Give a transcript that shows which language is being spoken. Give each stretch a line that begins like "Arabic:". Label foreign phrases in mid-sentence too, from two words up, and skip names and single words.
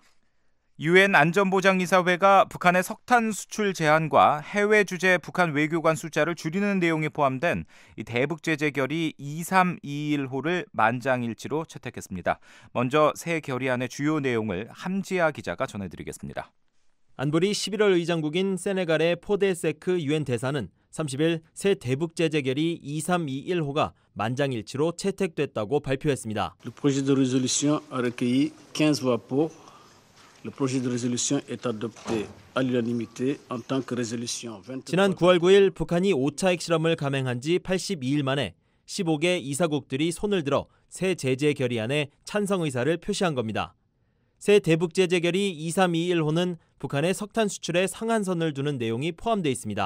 Korean: 유엔 안전보장이사회가 북한의 석탄 수출 제한과 해외 주재 북한 외교관 숫자를 줄이는 내용이 포함된 이 대북 제재 결의 2321호를 만장일치로 채택했습니다. 먼저 새 결의안의 주요 내용을 함지아 기자가 전해드리겠습니다. 안보리 11월 의장국인 세네갈의 포데세크 유엔 대사는 30일 새 대북 제재 결의 2321호가 만장일치로 채택됐다고 발표했습니다.
French: Le projet de résolution a recueilli 15 voix pour. Le projet de résolution est adopté à l'unanimité en tant que résolution 23.
Korean: 지난 9월 9일 북한이 5차 핵실험을 감행한 지 82일 만에 15개 이사국들이 손을 들어 새 제재 결의안에 찬성 의사를 표시한 겁니다. 새 대북 제재 결의 2321호는 북한의 석탄 수출에 상한선을 두는 내용이 포함되어 있습니다.